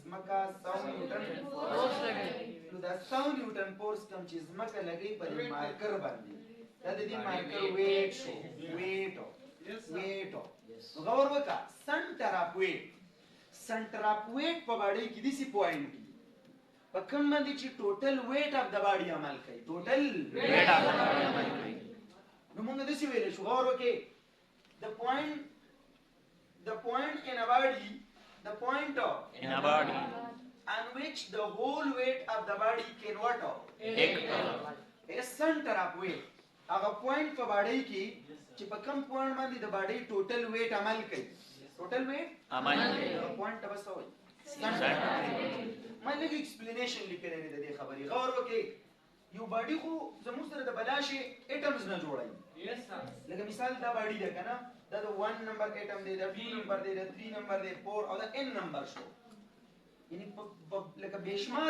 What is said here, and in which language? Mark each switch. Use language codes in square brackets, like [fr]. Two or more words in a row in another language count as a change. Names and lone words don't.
[ps] زمکه 100 [en] newton force [ps] لګي نو دا 100 [en] newton force [ps] کوم چې زمکه لګي په دې مارکر باندې دا د دې مارکر ویټ شو ویټ غور وکړه [en] center of weight [ps] په باډۍ کې دي سی پوینټ په کوم باندې چې [en] total weight of [ps] د باډي عمل کوي [en] total weight of [ps] د باډي عمل کوي نو موږ د څه ویل شو غور وکړئ the [en] point in a body on which the whole weight of the body can what a center of weight [ps] هغه پوینټ په باډي کې چې په کوم پوینټ باندې د باډي [en] total weight [ps] عمل کوي [en] total weight [ps] عمل کوي هغه پوینټ تاسو وایي ما لږ ایکسپلینیشن لیکلی دی د دې خبرې غور وکړئ یو باډي خو زموږ سره د بلاشي ایټمز نه جوړوي لکه مثال دا باډي ده که نه دا د 1 نمبر ایټم دی د 2 نمبر دی د 3 نمبر دی 4 او د n نمبر شو یعنی لکه بېشماره